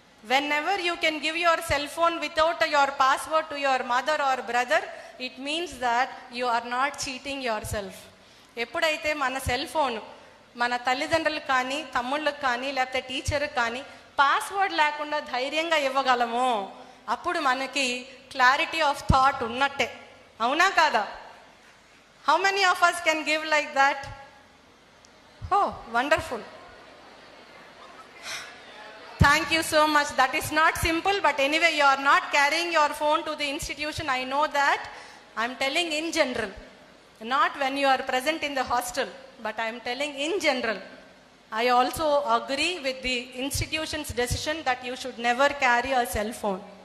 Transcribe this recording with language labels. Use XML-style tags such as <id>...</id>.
<en>whenever you can give your cell phone without your password to your mother or brother, it means that you are not cheating yourself.</en> <te>ఎప్పుడైతే మన cell phone మన తల్లిదండ్రులకు కానీ, తమ్ముళ్ళకు కానీ, లేకపోతే టీచర్కి కానీ పాస్వర్డ్ లేకుండా ధైర్యంగా ఇవ్వగలమో అప్పుడు మనకి క్లారిటీ ఆఫ్ థాట్ ఉన్నట్టే. అవునా కాదా?</te> <en>How many of us can give like that? Oh wonderful, thank you so much. That is not simple, but anyway you are not carrying your phone to the institution. I know that. I am telling in general, not when you are present in the hostel, but I am telling in general. I also agree with the institution's decision that you should never carry a cell phone.</en>